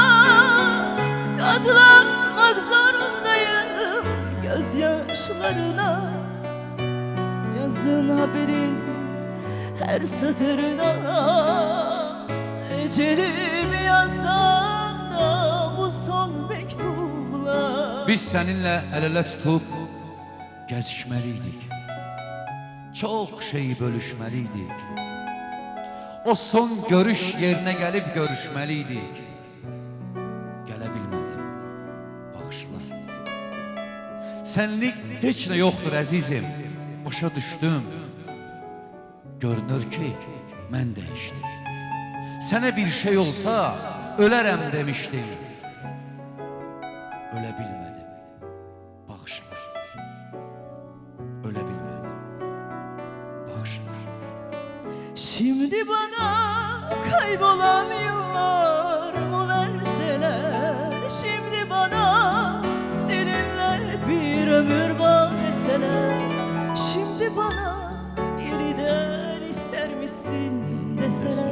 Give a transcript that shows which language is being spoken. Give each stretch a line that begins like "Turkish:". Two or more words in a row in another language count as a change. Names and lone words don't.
Turkish: Katlanmak zorundayım gözyaşlarına. Yazdığın haberin her satırda. Ecelimi yazsan da bu son mektupla.
Azerbaijani: Biz səninlə əl-ələ tutub gəzişməliydik. Çox şeyi bölüşməliydik. O son görüş yerinə gəlib görüşməliydik. Gələ bilmədim, bağışla. Sənlik heç nə yoxdur əzizim, başa düşdüm. Görünür ki, mən dəyişdim. Sənə bir şey olsa, ölərəm demişdim. Ölə bilmədim, bağışla. Ölə bilmədim, bağışla.
Turkish: Şimdi bana kaybolan yıllarımı verseler. Şimdi bana seninle bir ömür vaat etseler. Şimdi bana yeniden ister misin deseler.